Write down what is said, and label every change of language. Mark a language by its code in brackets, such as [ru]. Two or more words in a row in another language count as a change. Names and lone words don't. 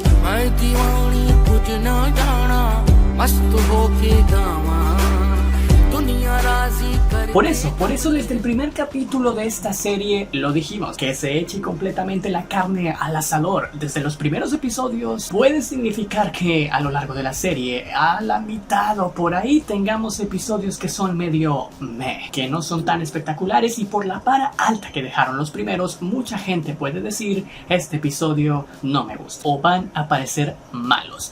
[bho] हाय दीवानी कुछ ना जाना मस्त होके गावा दुनिया राजी करे। [es] Por eso desde el primer capítulo de esta serie lo dijimos, que se eche completamente la carne al asador desde los primeros episodios puede significar que a lo largo de la serie, a la mitad o por ahí, tengamos episodios que son medio meh, que no son tan espectaculares, y por la vara alta que dejaron los primeros, mucha gente puede decir, este episodio no me gusta, o van a parecer malos.